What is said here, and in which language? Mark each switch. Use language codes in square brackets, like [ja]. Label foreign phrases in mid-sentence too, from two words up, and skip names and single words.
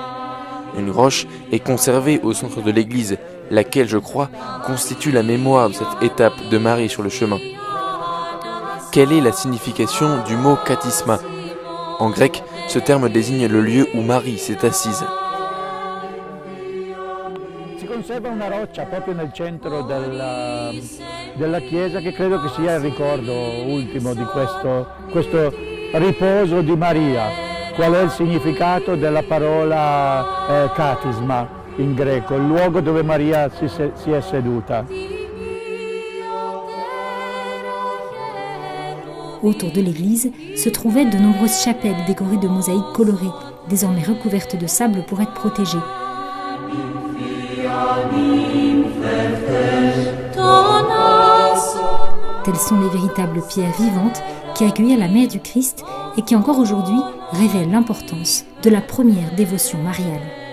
[fr] Une roche est conservée au centre de l'église, laquelle, je crois, constitue la mémoire de cette étape de Marie sur le chemin. Quelle est la signification du mot katisma? En grec, ce terme désigne le lieu où Marie s'est assise. [it] Si conserva una roccia proprio nel centro della chiesa che credo che sia il ricordo ultimo di questo riposo di Maria. Qual è il significato della parola katisma in greco, il luogo dove Maria si è seduta? [fr] Autour de l'église se trouvaient de nombreuses chapelles décorées de mosaïques colorées, désormais recouvertes de sable pour être protégées. Telles sont les véritables pierres vivantes qui accueillirent la mère du Christ et qui encore aujourd'hui révèlent l'importance de la première dévotion mariale.